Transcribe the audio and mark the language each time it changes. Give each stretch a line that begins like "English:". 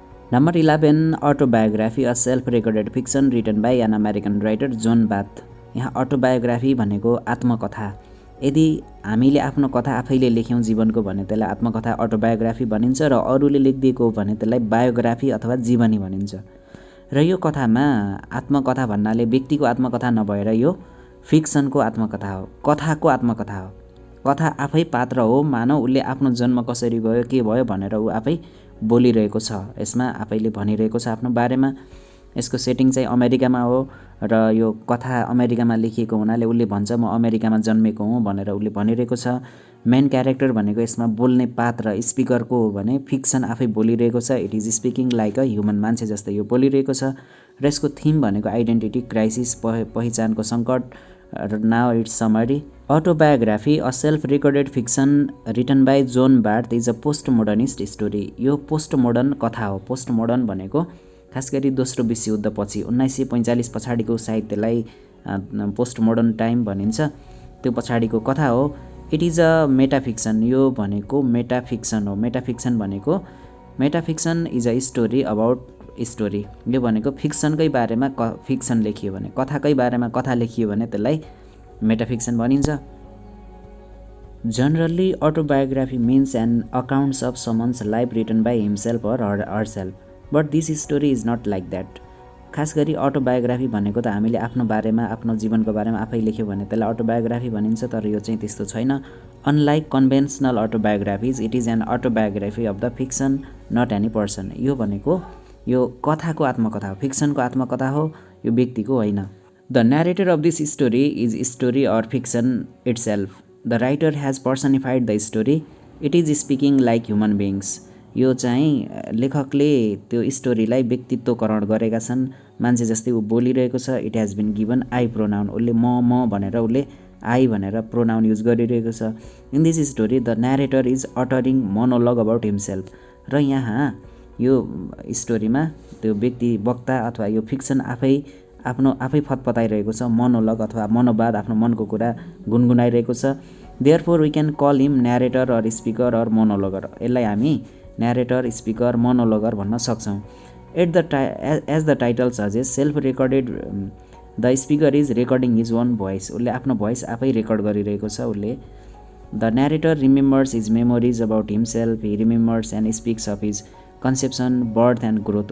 English: Number 11, Autobiography, a self-recorded fiction written by an American writer, John Bath.
Nepali: यहाँ autobiography भनेको आत्मकथा। यदि हामीले आफ्नो कथा आफैले लेख्यौँ जीवनको भने त्यसलाई आत्मकथा अटोबायोग्राफी भनिन्छ र अरूले लेखिदिएको हो भने त्यसलाई बायोग्राफी अथवा जीवनी भनिन्छ। र यो कथामा आत्मकथा भन्नाले व्यक्तिको आत्मकथा नभएर यो फिक्सनको आत्मकथा हो, कथाको आत्मकथा हो। कथा आफै पात्र हो, मानव उसले आफ्नो जन्म कसरी भयो, के भयो भनेर ऊ आफै बोलिरहेको छ, यसमा आफैले भनिरहेको छ आफ्नो बारेमा। यसको सेटिङ चाहिँ अमेरिकामा हो र यो कथा अमेरिकामा लेखिएको हुनाले उसले भन्छ म अमेरिकामा जन्मेको हुँ भनेर उसले भनिरहेको छ। मेन क्यारेक्टर भनेको यसमा बोल्ने पात्र स्पिकरको हो भने फिक्सन आफै बोलिरहेको छ।
English: it is speaking like a human,
Nepali: मान्छे जस्तै यो बोलिरहेको छ। र यसको थिम भनेको आइडेन्टिटी क्राइसिस, पहिचानको सङ्कट।
English: Now it's summary. Autobiography, a self-recorded fiction written by John Bath, is a post-modernist story.
Nepali: यो पोस्ट-मोडर्न कथा हो। पोस्ट-मोडर्न भनेको खास गरी दोस्रो विश्वयुद्धपछि 1945 पछाडिको साहित्यलाई पोस्ट-मोडर्न टाइम भनिन्छ, त्यो पछाडिको कथा हो।
English: it is a metafiction,
Nepali: यो भनेको मेटाफिक्सन हो।
English: Metafiction भनेको metafiction is a story about story.
Nepali: यो भनेको फिक्सनकै बारेमा फिक्सन लेखियो भने, कथाकै बारेमा कथा लेखियो भने त्यसलाई मेटाफिक्सन भनिन्छ।
English: Generally autobiography means an accounts of someone's life written by himself or herself, but this story is not like that.
Nepali: खास गरी अटोबायोग्राफी भनेको त हामीले आफ्नो बारेमा, आफ्नो जीवनको बारेमा आफै लेख्यो भने त्यसलाई अटोबायोग्राफी भनिन्छ, तर यो चाहिँ त्यस्तो छैन।
English: Unlike conventional autobiographies, it is an autobiography of the fiction, not any person.
Nepali: यो भनेको यो कथाको आत्मकथा हो, फिक्सनको आत्मकथा हो, यो व्यक्तिको होइन।
English: The narrator of this story is story or fiction itself. The writer has personified the story. It is speaking like human beings.
Nepali: यो चाहिँ लेखकले त्यो स्टोरीलाई व्यक्तित्वकरण गरेका छन्, मान्छे जस्तै ऊ बोलिरहेको छ।
English: it has been given I pronoun,
Nepali: उसले म भनेर उसले आई भनेर प्रोनाउन युज गरिरहेको छ।
English: In this story the narrator is uttering monologue about himself.
Nepali: र यहाँ यो स्टोरीमा त्यो व्यक्ति वक्ता अथवा यो फिक्सन आफै फतफताइरहेको छ, मोनोलग अथवा मनोवाद, आफ्नो मनको कुरा गुनगुनाइरहेको छ।
English: Therefore we can call him narrator or speaker or monologuer.
Nepali: यसलाई हामी न्यारेटर, स्पिकर, मोनोलगर भन्न सक्छौँ।
English: As the title suggest, self recorded, the speaker is recording his own voice.
Nepali: उसले आफ्नो भोइस आफै रेकर्ड गरिरहेको छ।
English: उसले the narrator remembers his memories about himself, he remembers and speaks of his conception, birth and growth.